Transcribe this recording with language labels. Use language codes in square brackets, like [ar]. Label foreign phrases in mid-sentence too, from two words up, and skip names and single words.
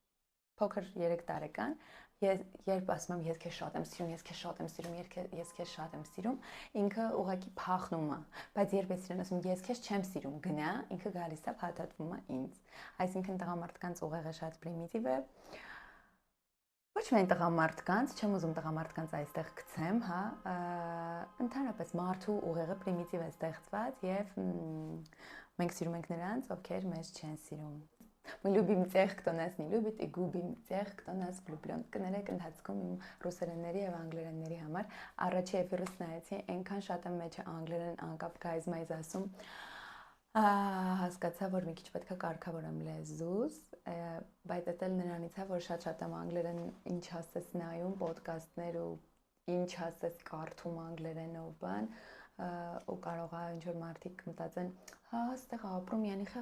[hy] 3 տարեկան, երբ ասում եմ ես քեզ շատ եմ սիրում, ես քեզ շատ եմ սիրում, ես քեզ շատ եմ սիրում, ինքը ուղղակի փախնում է, բայց երբ ես իրեն ասում ես քեզ չեմ սիրում, գնա, ինքը գալիս է փաթաթվում է ինձ։ Այսինքն տղամարդկանց ուղեղը շատ պրիմիտիվ է։ Ոչ միայն տղամարդկանց, չեմ ուզում տղամարդկանց այստեղ գցեմ, հա, ընդհանրապես մարդու ուղեղը պրիմիտիվ է ստեղծված եւ մենք սիրում ենք նրանց, ովքեր մեզ չեն սիրում։ [ru] Мы любим тех, кто нас не любит, и губим тех, кто нас влюблен։ [hy] Կներեք ընթացքում իմ ռուսերենների եւ անգլերենների համար առաջի էֆիրս նայեցի, այնքան շատ եմ մեջը անգլերեն անկապ գայզմայզ ասում, հասկացա, որ մի քիչ պետք է կարգավորեմ լեզուս, բայց դա էլ նրանից է, որ շատ եմ անգլերեն ինչ ասես նայում, ոդկասթներ ու ինչ ասես կարդում անգլերենով բան, ու կարող է ինչ որ մարդիկ մտածեն, հա, այստեղ ապրում, յանի խե